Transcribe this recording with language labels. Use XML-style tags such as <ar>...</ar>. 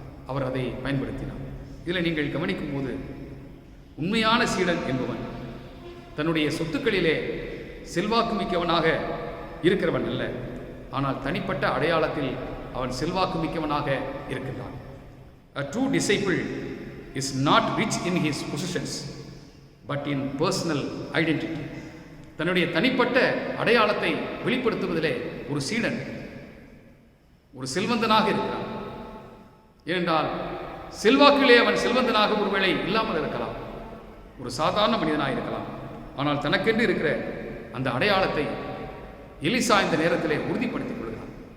<ta>அவர் அதை பயன்படுத்தினார். இதில் நீங்கள் கவனிக்கும் போது, உண்மையான சீடன் என்பவன் தன்னுடைய சொத்துக்களிலே செல்வாக்கு மிக்கவனாக இருக்கிறவன் அல்ல, ஆனால் தனிப்பட்ட அடையாளத்தில் அவன் செல்வாக்கு மிக்கவனாக இருக்கின்றான்.</ta> <en>A true disciple is not rich in his possessions but in personal identity.</en> <ta>தன்னுடைய தனிப்பட்ட அடையாளத்தை வெளிப்படுத்துவதிலே ஒரு சீடன் ஒரு செல்வந்தனாக இருக்கிறான். ஏனென்றால் செல்வாக்கிலே அவன் செல்வந்தனாக ஒருவேளை இல்லாமல் இருக்கலாம், ஒரு சாதாரண மனிதனாக இருக்கலாம். ஆனால் தனக்கென்று இருக்கிற அந்த அடையாளத்தை எலிசா இந்த நேரத்திலே உறுதிப்படுத்திக் கொள்கிறான்.</ta>